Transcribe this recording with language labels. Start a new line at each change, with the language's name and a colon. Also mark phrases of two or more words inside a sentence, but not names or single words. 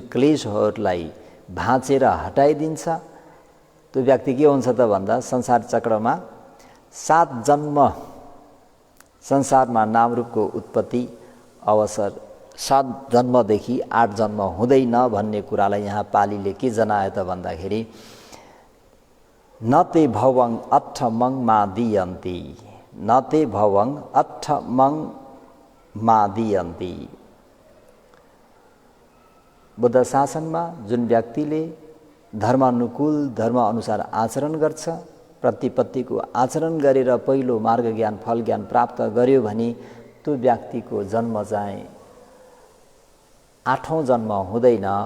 Nepali: क्लेशहरूलाई भाँचेर हटाइदिन्छ, त्यो व्यक्ति के हुन्छ त भन्दा संसार चक्रमा 7 जन्म संसारमा नामरूपको उत्पत्ति अवसर 7 जन्मदेखि 8 जन्म हुँदैन भन्ने कुरालाई यहाँ पालीले के जनायो त भन्दाखेरि
Pali: नते भवङ अट्ठमङ मादियन्ती, नते भवङ अट्ठमङ मादियन्ती।
Nepali: बुद्ध शासनमा जुन व्यक्तिले धर्मानुकूल धर्म अनुसार आचरण गर्छ, प्रतिपत्तिको आचरण गरेर पहिलो मार्ग ज्ञान फल ज्ञान प्राप्त गर्यो भने त्यो व्यक्तिको जन्म चाहिँ 8औं जन्म हुँदैन।